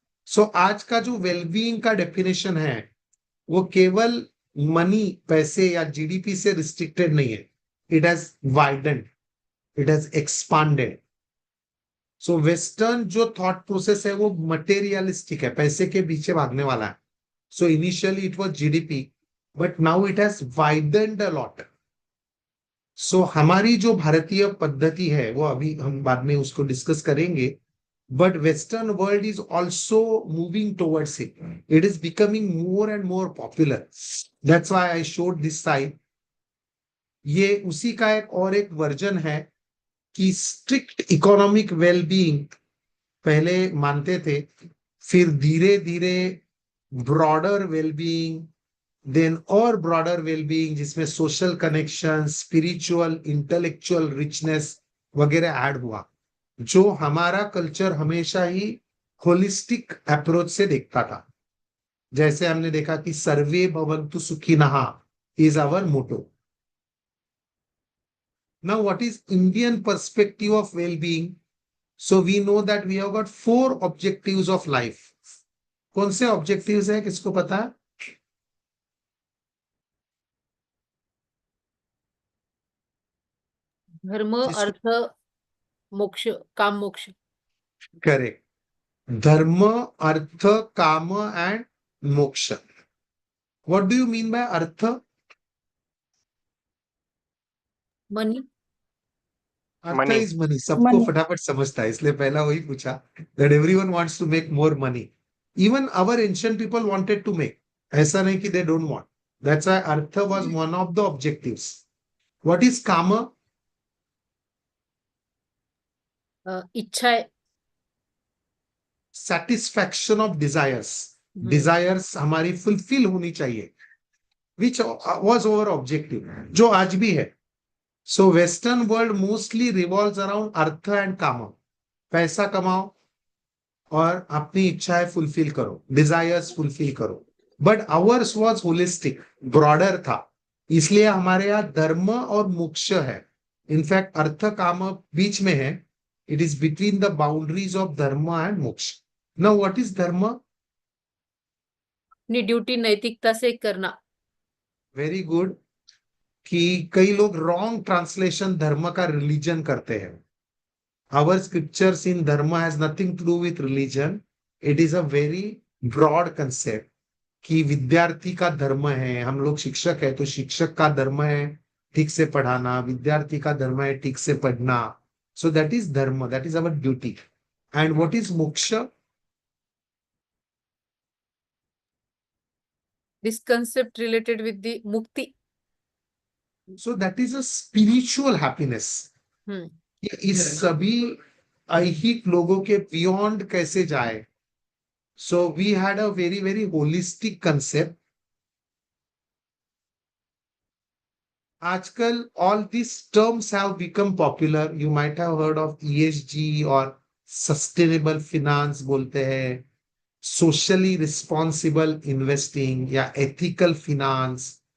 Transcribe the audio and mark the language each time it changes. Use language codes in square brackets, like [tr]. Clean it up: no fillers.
[hi] सो आज का जो वेलबीइंग का डेफिनेशन है वो केवल मनी, पैसे या जीडीपी से रिस्ट्रिक्टेड नहीं है. [en] It has widened, it has expanded. [hi] So western जो थॉट प्रोसेस है वो मटेरियलिस्टिक है, पैसे के पीछे भागने वाला है. [en] So initially it was GDP, but now it has widened a lot. [hi] सो हमारी जो भारतीय पद्धति है वो अभी हम बाद में उसको डिस्कस करेंगे, [en] But western world is also moving towards it. It is becoming more and more popular. That's why I showed this side. [hi] ये उसी का एक वर्जन है कि स्ट्रिक्ट इकोनॉमिक वेलबीइंग पहले मानते थे, फिर धीरे धीरे ब्रॉडर वेलबीइंग, देन और ब्रॉडर वेलबीइंग जिसमें social connection, spiritual, intellectual richness वगैरह ऐड हुआ, जो हमारा कल्चर हमेशा ही होलिस्टिक अप्रोच से देखता था. जैसे हमने देखा कि सर्वे भवन्तु सुखिनः [en] Is our motto. Now, what is Indian perspective of well-being? So we know that we have got 4 objectives of life. [hi] कौन से objectives है, किसको पता है? धर्म, अर्थ, मोक्ष, काम मोक्ष. [en] Correct. [hi] धर्म, अर्थ, काम and moksha. [en] What do you mean by artha? Money. Artha is money. [hi] सबको [en] Money. [hi] फटाफट समझता है, इसलिए पहला वही पूछा. [en] That everyone wants to make more money. Even our ancient people wanted to make. [hi] ऐसा नहीं कि [en] they don't want. That's why artha was one of the objectives. What is kama? [hi] इच्छा. [en] Satisfaction of desires. [hi] Desires हमारी fulfill होनी चाहिए, [en] which was our objective, [hi] जो आज भी है. [en] So Western world mostly revolves around artha and kama. [hi] पैसा कमाओ और अपनी इच्छाएं फुलफिल करो, डिजायर्स फुलफिल करो. [en] but ours was holistic, [hi] broader था. इसलिए हमारे यहाँ धर्म और मोक्ष है. इनफैक्ट अर्थ काम बीच में है. [en] It is between the boundaries of dharma and moksha. Now what is dharma? [hi] अपनी ड्यूटी नैतिकता से करना. [en] Very good. [hi] कि कई लोग रॉन्ग ट्रांसलेशन धर्म का रिलीजन करते हैं. [en] Our scriptures in dharma has nothing to do with religion. It is a very broad concept [hi] कि विद्यार्थी का धर्म है, हम लोग शिक्षक है तो शिक्षक का धर्म है ठीक से पढ़ाना, विद्यार्थी का धर्म है ठीक से पढ़ना. [en] So that is dharma, that is our duty. And what is moksha? This concept related with the mukti. So that is a spiritual happiness. [hi] कि इस सभी ऐहिक लोगों के बियॉन्ड कैसे जाए. [en] So we had a very, very holistic concept. आजकल all these terms have become popular. You might have heard of ESG और sustainable finance बोलते हैं, socially responsible investing या ethical finance.